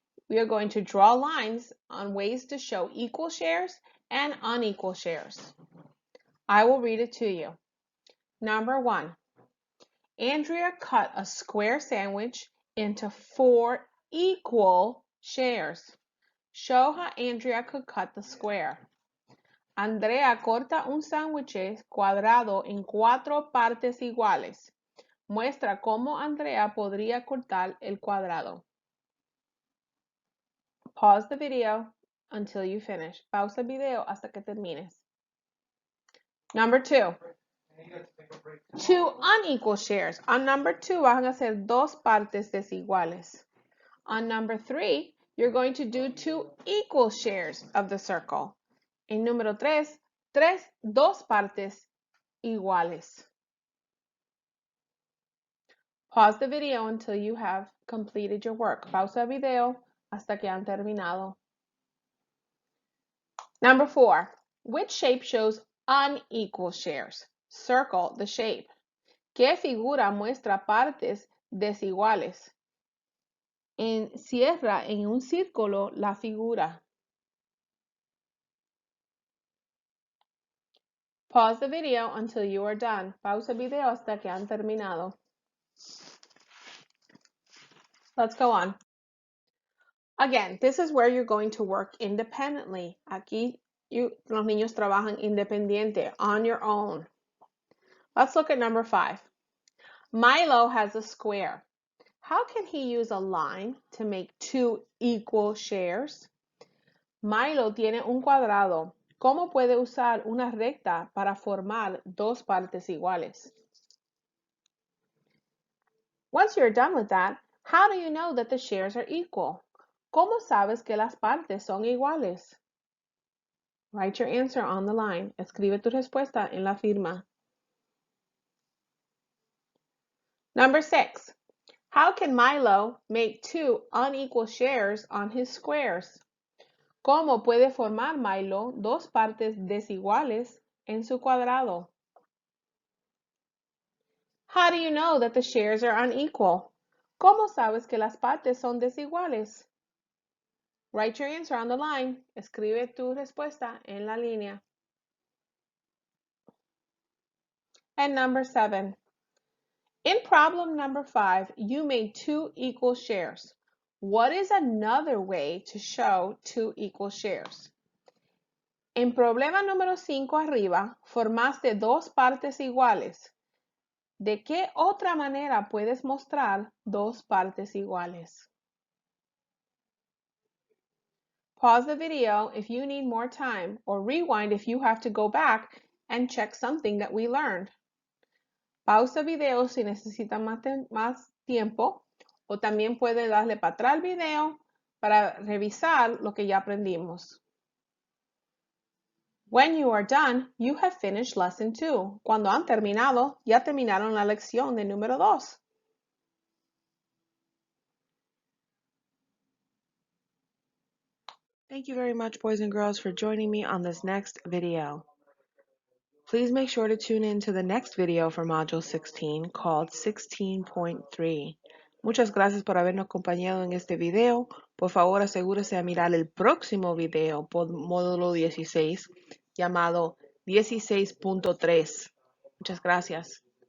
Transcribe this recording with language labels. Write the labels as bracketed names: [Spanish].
[English] We are going to draw lines on ways to show equal shares and unequal shares. I will read it to you. Number 1, Andrea cut a square sandwich into 4 equal shares. Show how Andrea could cut the square. [Spanish] Andrea corta un sándwich cuadrado en 4 partes iguales. Muestra cómo Andrea podría cortar el cuadrado. [English] Pause the video until you finish. [Spanish] Pausa el video hasta que termines. [English] Number 2. Two unequal shares. On number 2 [Spanish] van a ser dos partes desiguales. [English] On number 3, you're going to do two equal shares of the circle. [Spanish] En número 3, dos partes iguales. [English] Pause the video until you have completed your work. [Spanish] Pausa el video hasta que han terminado. [English] Number 4, which shape shows unequal shares? Circle the shape. [Spanish] ¿Qué figura muestra partes desiguales? Encierra en un círculo la figura. [English] Pause the video until you are done. [Spanish] Pausa el video hasta que han terminado. [English] Let's go on. Again, this is where you're going to work independently. [Spanish] Aquí los niños trabajan independiente, [English] on your own. Let's look at number 5. Milo has a square. How can he use a line to make two equal shares? [Spanish] Milo tiene un cuadrado. ¿Cómo puede usar una recta para formar dos partes iguales? [English] Once you're done with that, how do you know that the shares are equal? [Spanish] ¿Cómo sabes que las partes son iguales? [English] Write your answer on the line. [Spanish] Escribe tu respuesta en la firma. [English] Number 6. How can Milo make two unequal shares on his squares? [Spanish] ¿Cómo puede formar Milo dos partes desiguales en su cuadrado? [English] How do you know that the shares are unequal? [Spanish] ¿Cómo sabes que las partes son desiguales? [English] Write your answer on the line. [Spanish] Escribe tu respuesta en la línea. [English] And number 7. In problem number 5, you made two equal shares. What is another way to show two equal shares? [Spanish] En problema número 5 arriba, formaste dos partes iguales. ¿De qué otra manera puedes mostrar dos partes iguales? [English] Pause the video if you need more time, or rewind if you have to go back and check something that we learned. [Spanish] Pausa el video si necesita más tiempo, o también puede darle para atrás al video para revisar lo que ya aprendimos. [English] When you are done, you have finished lesson 2. [Spanish] Cuando han terminado, ya terminaron la lección de número 2. [English] Thank you very much, boys and girls, for joining me on this next video. Please make sure to tune in to the next video for Module 16 called 16.3. [Spanish] Muchas gracias por habernos acompañado en este video. Por favor, asegúrese de mirar el próximo video por módulo 16 llamado 16.3. Muchas gracias.